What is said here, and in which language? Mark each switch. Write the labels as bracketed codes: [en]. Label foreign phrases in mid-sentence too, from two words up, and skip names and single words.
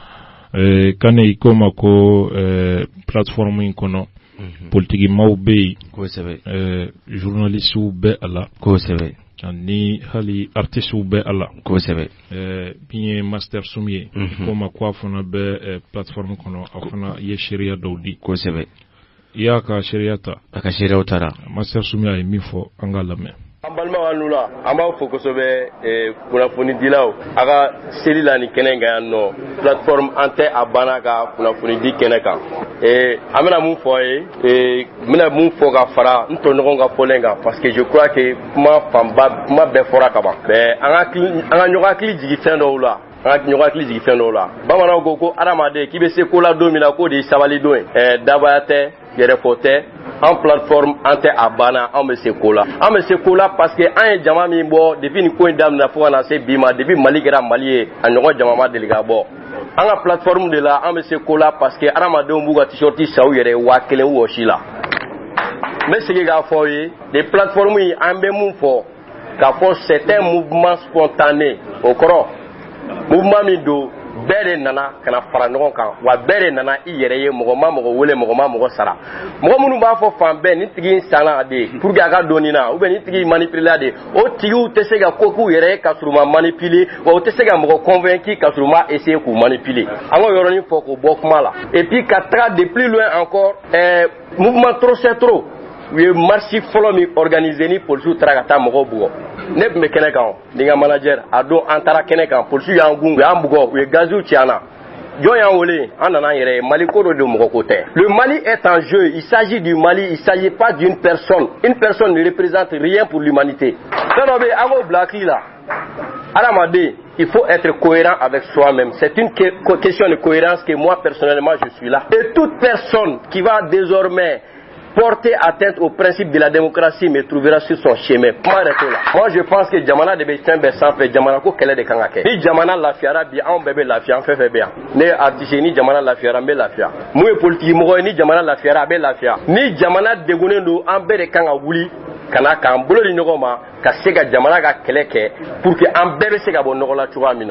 [bm] kane i ko ma ko plateforme in kɔnɔ politiki maaw bɛ yen kosɛbɛ journalistes bɛ a la kosɛbɛ ani hali artistes bɛ a la kosɛbɛ min ye master sum ye ko ma ko a fana bɛ plateforme kɔnɔ a fana ye seereya dɔw di kosɛbɛ i y'a ka seereya ta a ka seereyaw taara master sum ye min fɔ an ka lamɛn. An balima an nula an b'a fɔ kosɛbɛ kunnafoni dilaw a ka seli la ni kɛnɛ kan yan nɔ plateforme an tɛ a banna ka kunnafoni di kɛnɛ kan an bɛna mun fɔ ye n bɛna mun fɔ ka fara n tɔɲɔgɔn ka fɔlen kan [fr] parce que je crois que [bm] kuma bɛɛ fɔra ka ban an ka ɲɔgɔn hakili jigin fɛn dɔw la an ka ɲɔgɔn hakili jigin fɛn dɔw la bamananw ko adamaden k'i bɛ se ko la don min na k'o de ye sabali don ye dabaya tɛ yɛrɛfɔ tɛ [fr] en plateforme [bm] an tɛ a banna an bɛ se ko la [fr] parce que [bm] an ye jama min bɔ depuis nin ko in daminɛ fo ka na se bi ma depuis Mali kɛra Mali ye a ɲɔgɔn jama ma deli ka bɔ an ka plateforme de la an bɛ se ko la [fr] parce que [bm] adamadenw b'u ka t-shirt san u yɛrɛ ye 1000 wɔsi la n bɛ segin k'a fɔ ye [fr] les plateformes [bm] yi an bɛ mun fɔ k'a fɔ [fr] c'est un mouvement spontané [bm] o kɔrɔ mouvement min don bɛɛ de nana kana fara ɲɔgɔn kan wa bɛɛ de nana i yɛrɛ ye mɔgɔ ma mɔgɔ wele mɔgɔ ma mɔgɔ sara mɔgɔ minnu b'a fɔ fan bɛɛ ni tigi sanna de [fr] pour que [bm] a ka dɔɔnin na [fr] ou bien [bm] ni tigi manipuler de o tigiw tɛ se ka ko k'u yɛrɛ ye ka sɔrɔ ma manipuler wa o tɛ se ka mɔgɔ convaincre ka sɔrɔ ma essayer k'u manipuler an ka yɔrɔnin fɔ k'o bɔ kuma la [fr] et puis [bm] ka taga [fr] de plus loin encore mouvement trop c'est trop [bm] u ye marche fɔlɔ min organiser ni polisiw taara ka taa mɔgɔw bugɔ ne tun bɛ kɛnɛ kan ni ka manager a don an taara kɛnɛ kan polisiw y'an gun u y'an bugɔ u ye gaziw ci an na jɔn y'an wele an nana an yɛrɛ ye Mali ko dɔ de mɔgɔ ko tɛ [fr] le Mali est en jeu il s'agit du Mali il s'agit pas d'une personne une personne ne représente rien pour l'humanité [bm] fɛn dɔ bɛ an k'o bila hakili la [fr] adamaden il faut être cohérent avec soi-même c'est une question de cohérence que moi personnellement je suis là et toute personne qui va désormais porter atteinte au principe de la démocratie me trouvera sur son chemin. Moi je pense que [bm] jamana de bɛ fɛn bɛɛ sanfɛ jamana ko kɛlɛ de kan ka kɛ. Ni jamana lafiyara bi anw bɛɛ bɛ lafiya an fɛn fɛn bɛ yan. Ne ye artiste ni jamana lafiyara n bɛ lafiya. Mun ye politique mɔgɔ ye ni jamana lafiyara a bɛ lafiya. Ni jamana degunnen don an bɛɛ de kan ka wuli ka na k'an bolo di ɲɔgɔn ma ka se ka jamana ka kɛlɛ kɛ [fr] pour que [bm] an bɛɛ bɛ se ka bɔ nɔgɔ la cogoya min na.